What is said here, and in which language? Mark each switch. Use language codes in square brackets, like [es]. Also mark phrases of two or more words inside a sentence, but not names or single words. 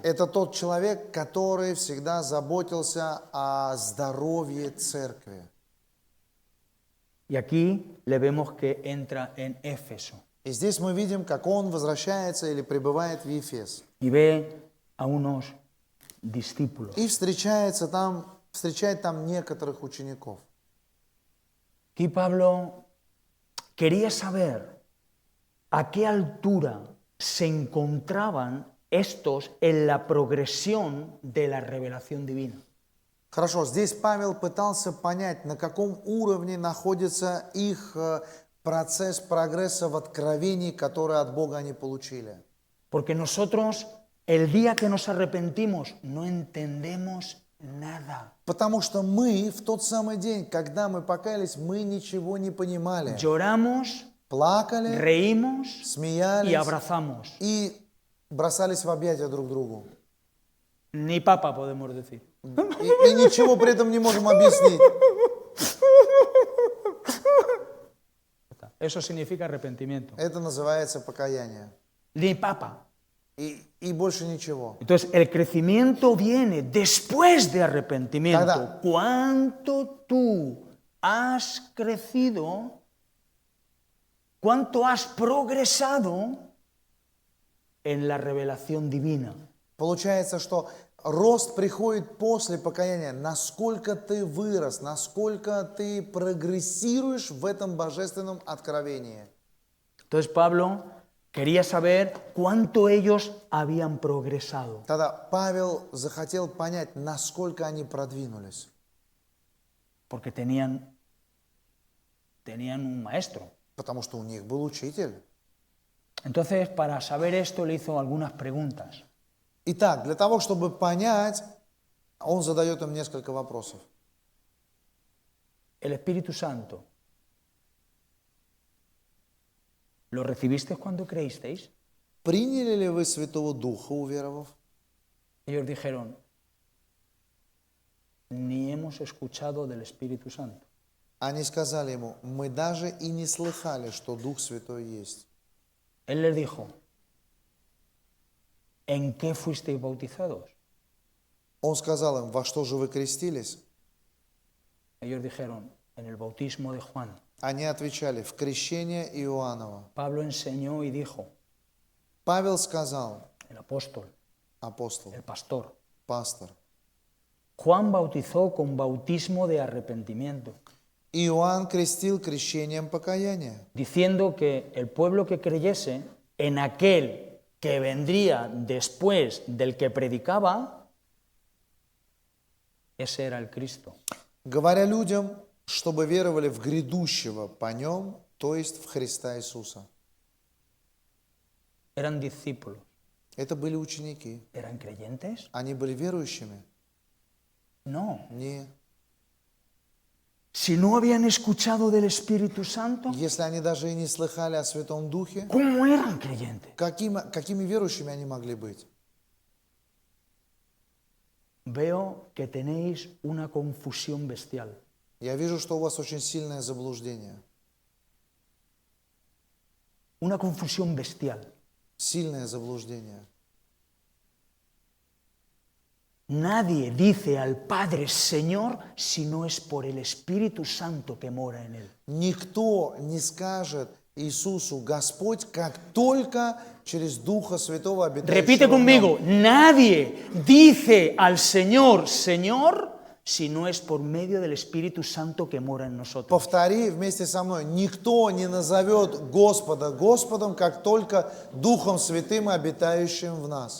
[ru] Это тот человек, который всегда заботился о здоровье церкви. [es] Y aquí le vemos que entra en Éfeso [ru] И здесь мы видим, как он возвращается или прибывает в Ефес. [es] y ve a unos discípulos. [ru] И встречает там некоторых учеников. [es] Aquí Pablo quería saber a qué altura se encontraban estos en la progresión de la revelación divina. [ru] Хорошо, здесь Павел пытался понять, на каком уровне находится их процесс прогресса в откровении, которое от Бога они получили. [es] Porque nosotros, el día que nos arrepentimos, no entendemos nada. [ru] Потому что мы в тот самый день, когда мы покаялись, мы ничего не понимали. [es] Lloramos, [ru] Плакали, [es] reímos y [ru] смеялись [es] abrazamos. [ru] и бросались в объятия друг другу. [es] Ni papa podemos decir. [ru] И ничего при этом не можем объяснить. [es] Eso significa arrepentimiento. [ru] Это называется покаяние. [es] Ni papa. [ru] И больше ничего. [es] Entonces, el crecimiento viene después de arrepentimiento. [ru] Тогда- [es] ¿Cuánto tú has crecido? ¿Cuánto has progresado en la revelación divina? [ru] Получается, что рост приходит после покаяния. Насколько ты вырос, насколько ты прогрессируешь в этом божественном откровении. [es] Entonces, Pablo quería saber cuánto ellos habían progresado. [ru] Тогда Павел захотел понять, насколько они продвинулись. [es] Porque tenían un maestro. [ru] Потому что у них был учитель. [es] Entonces, para saber esto, le hizo algunas preguntas. [ru] Итак, для того, чтобы понять, он задает им несколько вопросов. [es] El Espíritu Santo, ¿lo recibisteis cuando creísteis? [ru] Приняли ли вы Святого Духа, уверовав? [es] Ellos dijeron, ni hemos escuchado del Espíritu Santo. [ru] Они сказали ему, мы даже и не слыхали, что Дух Святой есть. [es] Él les dijo, ¿en qué fuisteis bautizados? [ru] Он сказал им, во что же вы крестились? [es] Ellos dijeron, en el bautismo de Juan. [ru] Они отвечали, в крещение Иоаннова. [es] Pablo enseñó y dijo, [ru] Павел сказал, [es] el apóstol, [ru] апостол, [es] el pastor, [ru] пастор, [es] Juan bautizó con bautismo de arrepentimiento, [ru] Иоанн крестил крещением покаяния, [es] diciendo que el pueblo que creyese en aquel que vendría después del que predicaba, ese era el Cristo. [ru] говоря людям, чтобы веровали в грядущего по нем, то есть в Христа Иисуса. [es] Eran discípulos. [ru] Это были ученики. [es] ¿Eran creyentes? [ru] Они были верующими? [es] No. [ru] Не. [es] Si no habían escuchado del Espíritu Santo, [ru] Если они даже и не слыхали о Святом Духе, [es] ¿cómo eran creyentes? [ru] какими верующими они могли быть? [es] Veo que tenéis una confusión bestial. [ru] Я вижу, что у вас очень сильное заблуждение. [es] Una confusión bestial. [ru] Сильное заблуждение. [es] Nadie dice al Padre Señor si no es por el Espíritu Santo que mora en él. [ru] Никто не скажет Иисусу Господь, как только через Духа Святого, обитающего [es] Repite [ru] в нем. [es] conmigo, nadie dice al Señor, Señor, si no es por medio del Espíritu Santo que mora en nosotros. [ru] Повтори вместе со мной. Никто не назовет Господа Господом, как только Духом Святым, обитающим в нас.